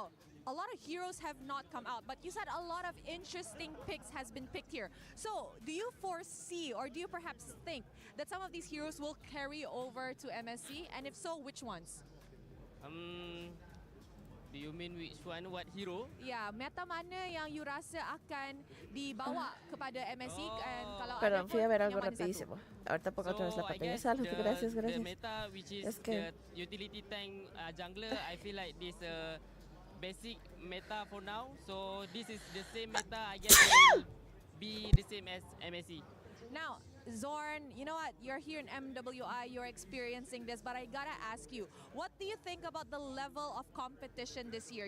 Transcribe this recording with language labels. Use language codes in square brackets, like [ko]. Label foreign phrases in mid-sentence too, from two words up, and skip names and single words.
[en] Oh, a lot of heroes have not come out, but you said a lot of interesting picks has been picked here. So do you foresee, or do you perhaps think that some of these heroes will carry over to MSC? And if so, which ones? Do you mean which one? What hero? [ms] Ya, meta mana yang you rasa akan dibawa kepada MSC? And kalau [es] Perdón, [ms] ada [es] fui a [ms] pun, [es] ver [ms] yang [es] algo [ms] mana satu? [es] rapidísimo. Ahorita pongo otra vez la [en] I [es] pantalla. [en] guess [es] Salud, gracias, [en] the [es] gracias. [en] meta, which is [es] Es que [en] the utility tank jungler, I feel like this basic meta for now. So this is the same meta. I guess will be the same as MSC. Now, Zorn, you know what? You're here in MWI, you're experiencing this, but I gotta ask you, what do you think about the level of competition this year?